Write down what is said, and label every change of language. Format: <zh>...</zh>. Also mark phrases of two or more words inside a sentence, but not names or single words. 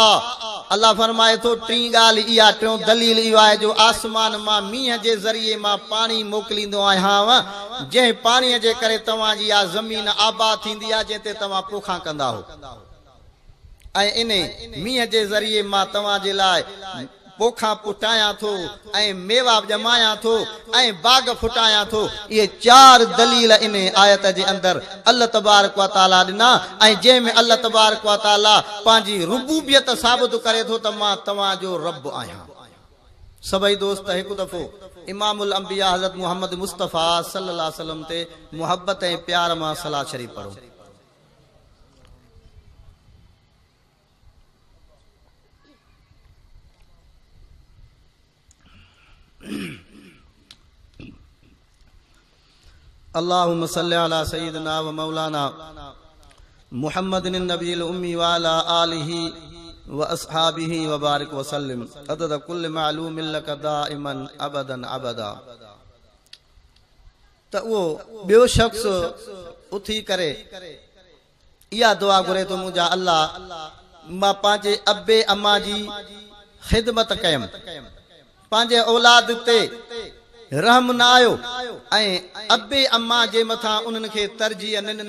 <sd>अल्लाह फरमाए थो टीं ॻाल्हि इहा, टियों दलील इहो आहे जो आसमान मां मींहं जे ज़रिए मां पाणी मोकिलींदो आहियां, जंहिं पाणीअ जे करे तव्हांजी इहा ज़मीन आबाद थींदी आहे जंहिं ते तव्हां पोखां कंदा हो। ऐं इन मींहं जे ज़रिए मां तव्हां जे लाइ पोखां पुटायां थो ऐं मेवा ॼमायां थो ऐं बाग फुटायां थो। इहे 4 दलील इन आयत जे अंदरि अल्लाह</sd> <ar>تبارك وتعالى</ar> <sd>ॾिना, ऐं जंहिंमें अल्लाह</sd> <ar>تبارك وتعالى</ar> <sd>पंहिंजी रुबूबियत साबित करे थो त मां तव्हांजो रब आहियां। सभई दोस्त हिकु दफ़ो</sd> <ar>إمام الأنبياء</ar> <sd>हज़रत मुहम्मद मुस्तफ़ा</sd> <ar>صلى الله عليه وسلم</ar> <sd>ते मुहब्बत ऐं प्यार मां सलाह शरीफ़ पढ़ो।</sd> <ar>اللهم صل على سيدنا ومولانا محمد النبي الأمي وعلى آله وأصحابه وبارك وسلم عدد كل معلوم لك دائما أبدا أبدا.</ar> <sd>त उहो ॿियो शख्स उथी करे इहा दुआ घुरे थो मुंहिंजा अल्लाह मां पंहिंजे अबे अम्मा जी ख़िदमत कयमि, पंहिंजे औलाद ते रहम न आयो ऐं अबे अम्मा जे मथां उन्हनि खे तरजीह न ॾिन।</sd>